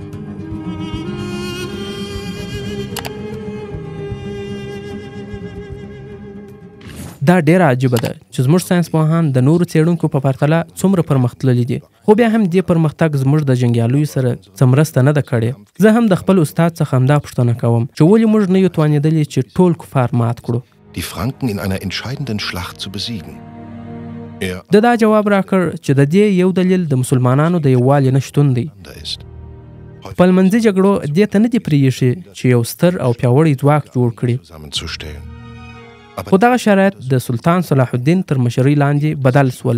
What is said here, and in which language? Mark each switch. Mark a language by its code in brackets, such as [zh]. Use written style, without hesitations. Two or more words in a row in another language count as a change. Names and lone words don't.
[ps] دا ډیره عجیبه ده چې زموږ ساینسپوهان د نورو څېړونکو په پرتله څومره پرمختللي دي، خو بیا هم دې پرمختګ زموږ د جنګیالیو سره څه مرسته نه ده کړې. زه هم د خپل استاد څخه همدا پوښتنه کوم چې ولې موږ نه یو توانېدلي چې ټول کفار مات کړو. [de] Die Franken in einer entscheidenden Schlacht zu besiegen. [ps] دا جواب راکړ چې د دې یو دلیل د مسلمانانو د یووالي نشتون دی. په لمنځي جګړو دې ته نه دي پرېښي چې یو ستر او پیاوړی ځواک جوړ کړي. خو دغه شرایط د سلطان صلاح الدین تر مشرۍ لاندې بدل سول.